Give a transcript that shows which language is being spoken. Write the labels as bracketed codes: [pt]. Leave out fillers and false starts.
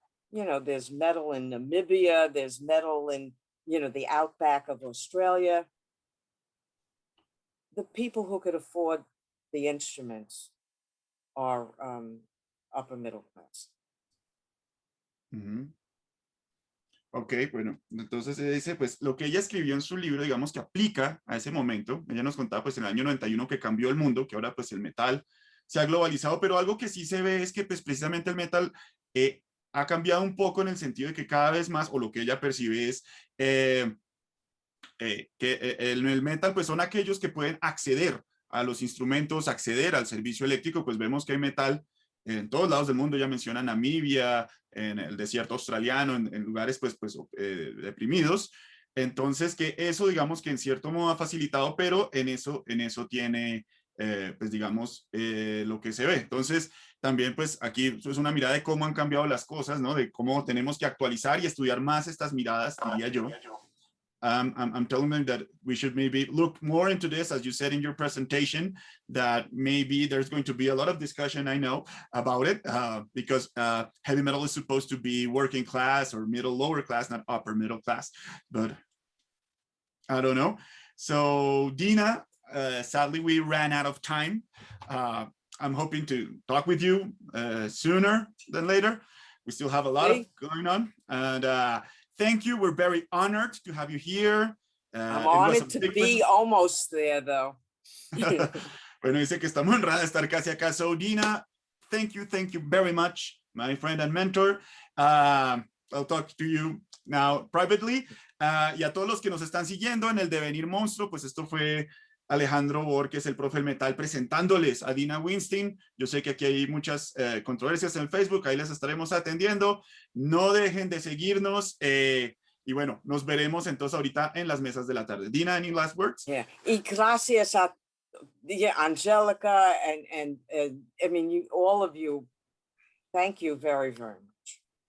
[en] You know, there's metal in Namibia, there's metal in, you know, the outback of Australia. The people who could afford the instruments are upper middle class. [es] Ok, bueno, entonces ella dice, pues lo que ella escribió en su libro, digamos que aplica a ese momento. Ella nos contaba pues en el año 91 que cambió el mundo, que ahora pues el metal se ha globalizado, pero algo que sí se ve es que pues precisamente el metal ha cambiado un poco en el sentido de que cada vez más, o lo que ella percibe es que el metal pues son aquellos que pueden acceder a los instrumentos, acceder al servicio eléctrico. Pues vemos que hay metal en todos lados del mundo. Ya menciona Namibia, en el desierto australiano, en lugares pues deprimidos. Entonces que eso digamos que en cierto modo ha facilitado, pero en eso tiene pues digamos lo que se ve. Entonces también pues aquí es una mirada de cómo han cambiado las cosas, ¿no? De cómo tenemos que actualizar y estudiar más estas miradas, diría yo. [en] I'm telling them that we should maybe look more into this, as you said in your presentation, that maybe there's going to be a lot of discussion, I know, about it, because heavy metal is supposed to be working class or middle, lower class, not upper middle class, but I don't know. So Dina, sadly, we ran out of time. I'm hoping to talk with you sooner than later. We still have a lot of going on. And thank you. We're very honored to have you here. I'm honored to be almost there, though. [es] Bueno, dice que está muy honrada de estar casi acá. [en] So, Dina, thank you very much, my friend and mentor. I'll talk to you now privately. [es] Y a todos los que nos están siguiendo en el Devenir Monstruo, pues esto fue Alejandro Borges, el profe del metal, presentándoles a Dina Weinstein. Yo sé que aquí hay muchas controversias en Facebook, ahí les estaremos atendiendo. No dejen de seguirnos. Y bueno, nos veremos entonces ahorita en las mesas de la tarde. [en] Dina, any last words? Yeah. [es] Y gracias a [en] Angelica and I mean, all of you. Thank you very, very much.